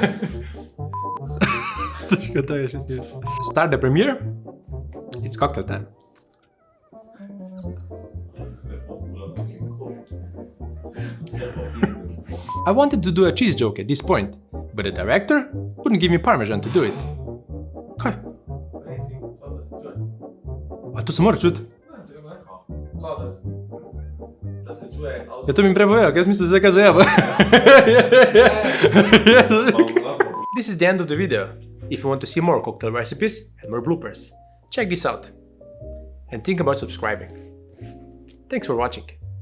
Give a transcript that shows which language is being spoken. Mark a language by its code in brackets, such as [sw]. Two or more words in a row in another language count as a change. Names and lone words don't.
[en] Start the premiere. It's cocktail time. I wanted to do a cheese joke at this point, but the director wouldn't give me Parmesan to do it. [sl] Kaj? A to se mora čuti? Ja, to mi prepovejo, jaz mislim, da se kaj zajeba. [en] This is the end of the video. If you want to see more cocktail recipes and more bloopers, check this out. And think about subscribing. Thanks for watching.